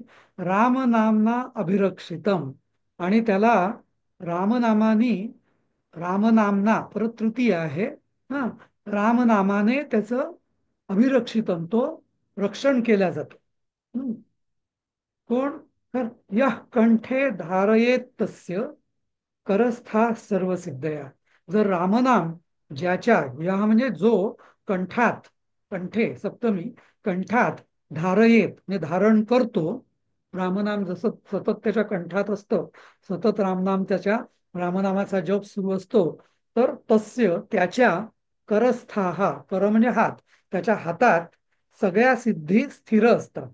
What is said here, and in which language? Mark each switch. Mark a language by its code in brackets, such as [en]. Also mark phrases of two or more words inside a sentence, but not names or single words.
[sa] रामनामना अभिरक्षितम. [mr] आणि त्याला रामनामानी. रामनामना परत तृतीय आहे. हा. रामनामाने त्याचं अभिरक्षितम तो रक्षण केल्या जातो. [sa] हम्म. [mr] कोण? तर [sa] यः कंठे धारयेत तस्य करस्था सर्व सिद्धया. [mr] जर रामनाम ज्याच्या, या म्हणजे जो कंठात, कंठे सप्तमी, कंठात धारयेत म्हणजे धारण करतो. रामनाम जसं सतत त्याच्या कंठात असतं, सतत रामनाम त्याच्या रामनामाचा जप सुरू असतो. तर तस्य त्याच्या करस्थाहा. कर म्हणजे हात. त्याच्या हातात सगळ्या सिद्धी स्थिर असतात.